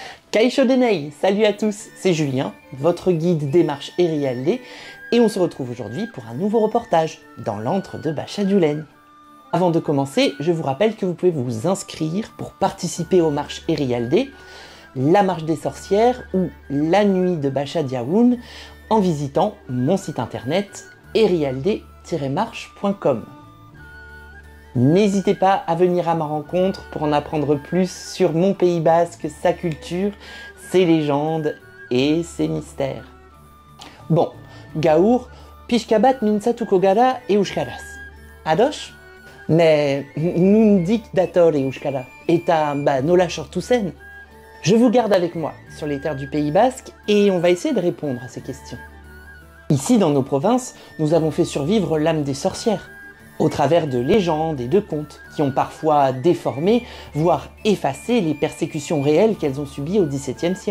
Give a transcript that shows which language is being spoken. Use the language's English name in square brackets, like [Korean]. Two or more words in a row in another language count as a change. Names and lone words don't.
[Basque] Kaixo denei, [French] salut à tous, c'est Julien, votre guide démarche Erialdé, et on se retrouve aujourd'hui pour un nouveau reportage dans l'antre de Bachadioulaine. Avant de commencer, je vous rappelle que vous pouvez vous inscrire pour participer aux marches Erialdé, la marche des sorcières ou la nuit de Bachadiaoun en visitant mon site internet erialdé-marche.com. N'hésitez pas à venir à ma rencontre pour en apprendre plus sur mon Pays Basque, sa culture, ses légendes et ses mystères. Bon, [Basque] gaur, pixkabat mintzatuko gara euskaraz. Ados? Mais nundik dator euskara, eta nola sortu zen. [French] Je vous garde avec moi sur les terres du Pays Basque et on va essayer de répondre à ces questions. Ici, dans nos provinces, nous avons fait survivre l'âme des sorcières, au travers de légendes et de contes qui ont parfois déformé, voire effacé les persécutions réelles qu'elles ont subies au XVIIe siècle.